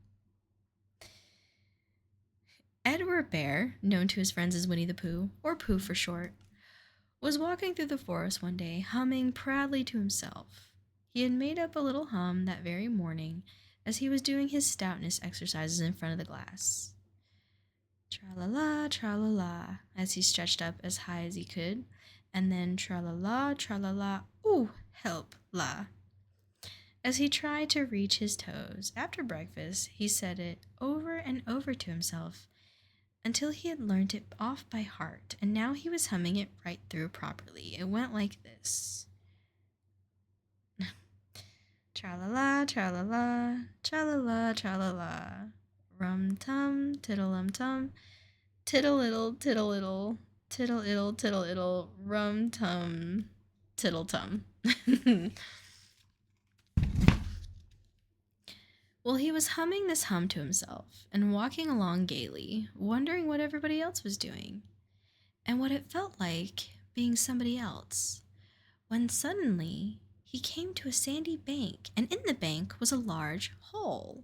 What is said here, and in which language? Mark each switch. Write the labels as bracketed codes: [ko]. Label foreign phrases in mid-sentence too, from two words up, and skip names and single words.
[en] Edward Bear, known to his friends as Winnie the Pooh, or Pooh for short, was walking through the forest one day, humming proudly to himself. He had made up a little hum that very morning as he was doing his stoutness exercises in front of the glass. Tra-la-la, tra-la-la, as he stretched up as high as he could, and then tra-la-la, tra-la-la, ooh, help, la. As he tried to reach his toes, after breakfast, he said it over and over to himself until he had learnt it off by heart, and now he was humming it right through properly. It went like this. Tra-la-la, tra-la-la, tra-la-la, tra-la-la, rum-tum, tiddle-um-tum, tiddle-iddle, tiddle-iddle, tiddle-iddle, tiddle-iddle, rum-tum, tiddle-tum. Well, he was humming this hum to himself and walking along gaily, wondering what everybody else was doing and what it felt like being somebody else, when suddenly he came to a sandy bank, and in the bank was a large hole.